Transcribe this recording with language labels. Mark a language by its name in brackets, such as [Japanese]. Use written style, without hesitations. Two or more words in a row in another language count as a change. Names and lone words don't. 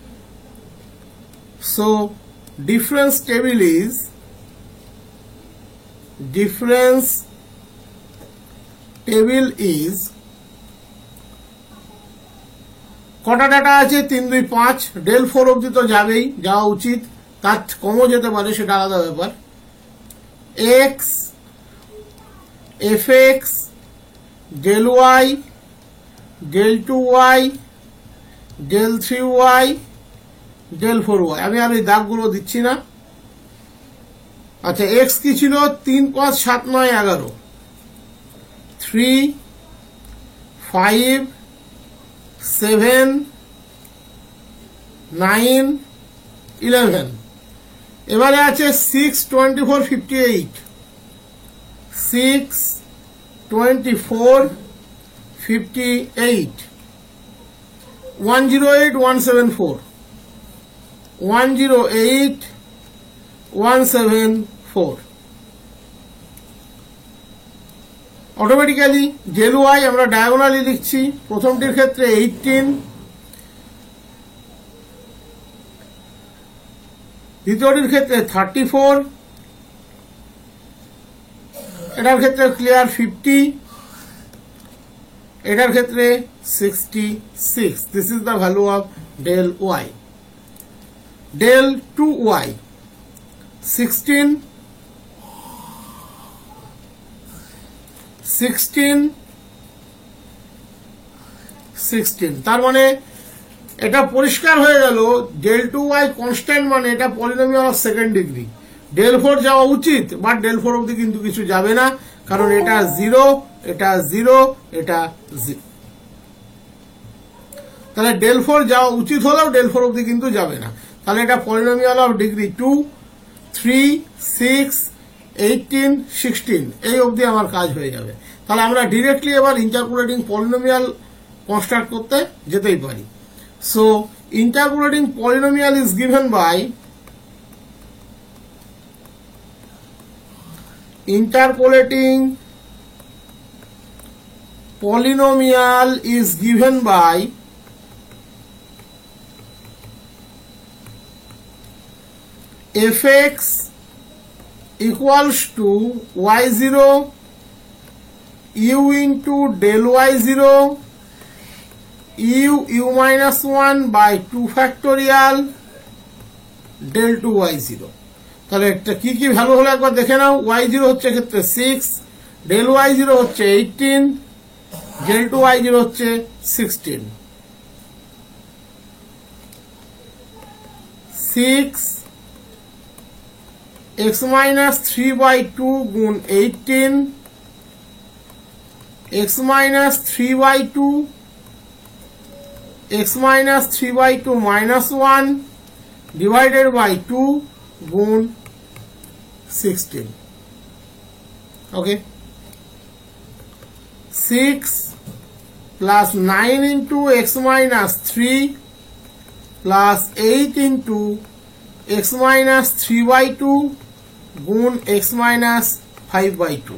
[English] so difference table is [Bangla] কটা ডাটা আছে, 3 2 5, del 4 অবধি তো যাবেই, যাওয়া উচিত, তার কমও যেতে পারে, সেটা আলাদা ব্যাপার। [English] এক্স fx del y del 2y del 3y del 4y। [Bangla] আমি আর এই দাগগুলো দিচ্ছি না। আচ্ছা, এক্স কি ছিল, 3 5 7 9 11, 3 5 7 9 11। এবারে আছে 6 24 58, 6 24 58, 108 174, 108 174। অটোমেটিক্যালি del y আমরা ডায়াগোনালি লিখছি। প্রথমটির ক্ষেত্রে 18, দ্বিতীয়টির ক্ষেত্রে 34, এটার ক্ষেত্রে ক্লিয়ার 50, এটার ক্ষেত্রে 66। [English] this is the value of del y। del 2y 16 16 16। [Bangla] তার মানে এটা পরিষ্কার হয়ে গেল del 2y কনস্ট্যান্ট, মানে এটা [English] polynomial of second degree. [Bangla] del 4 যাওয়া উচিত, বাট del 4 অবধি কিন্তু কিছু যাবে না, কারণ এটা 0, এটা 0, এটা 0। তাহলে del 4 যাওয়া উচিত হলেও del 4 অবধি কিন্তু যাবে না। তাহলে এটা [English] polynomial of degree [Bangla] 2, 3, 6, 18, 16 এই অবধি আমার কাজ হয়ে যাবে। তাহলে আমরা ডিরেক্টলি এবার [English] interpolating polynomial construct [Bangla] করতে যেতেই পারি। [English] so interpolating polynomial is given by interpolating polynomial is given by fx equals to y0 u into del y0 u minus 1 by 2 factorial del 2y0। [Bangla] তাহলে এটা কি কি ভ্যালু হলো একবার দেখে নাও। y0 হচ্ছে ক্ষেত্রে 6, del y0 হচ্ছে 18, del 2y0 হচ্ছে 16। [English] 6 x minus 3/2 গুণ 18 x minus 3/2 x minus 3/2 minus 1 divided by 2 গুণ 16। okay, 6 plus 9 into x minus 3 plus 8 into x minus 3/2 গুণ x minus 5/2।